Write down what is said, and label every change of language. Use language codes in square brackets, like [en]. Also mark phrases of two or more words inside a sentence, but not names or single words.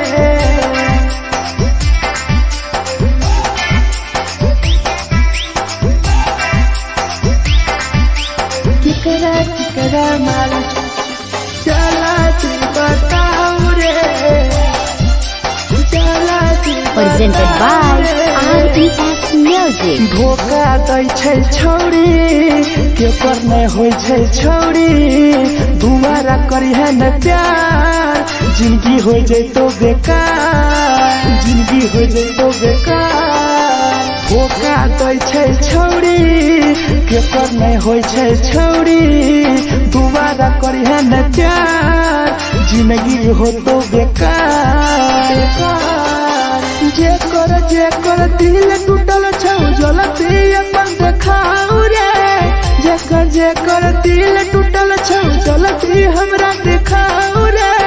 [mag] केकरा माल जला दी बताओ रे, जला दी। [en] Presented by RES Music. [mag] धोखा दै छै छौड़ी केकर नहीं होय छै छौड़ी, दुबारा करी है न प्यार जिंदगी हो जैतो बेकार, जिंदगी हो जैतो बेकार। धोखा दै छै छौड़ी केकर नहीं होय छै छौड़ी, दुबारा करी है न प्यार जिंदगी हो तो बेकार। जेकर दिल टूटल छौ जलती अपन देखाओ रे, जेकर दिल टूटल छौ जलती हमरा देखाओ रे।